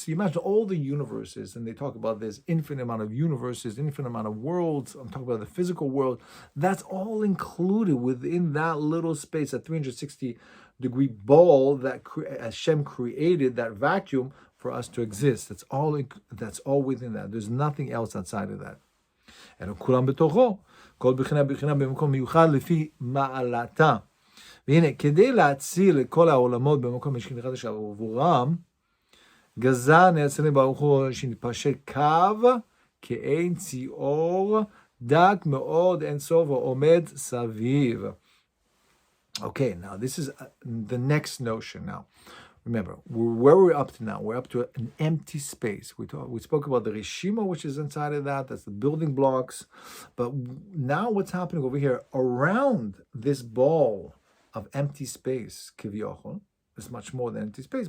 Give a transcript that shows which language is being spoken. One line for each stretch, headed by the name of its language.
English: So you imagine all the universes, and they talk about this infinite amount of universes, infinite amount of worlds. I'm talking about the physical world. That's all included within that little space, that 360-degree ball that Hashem created, that vacuum for us to exist. That's all within that. There's nothing else outside of that.
Hebrew: And כולם בתוכו, כל בחינה בחינה במקום מיוחד לפי מעלתה. והנה, כדי להציל את כל העולמות במקום משכן אחד אשר עבורם, גזר נאצלנו ברוך הוא שנתפשט קו כאין ציור דק מאוד אין סוף העומד סביב.
English: Okay, now this is the next notion now. Remember, where we're up to now, we're up to an empty space. We spoke about the Rishima, which is inside of that. That's the building blocks. But now what's happening over here around this ball of empty space, kivyochon, is much more than empty space.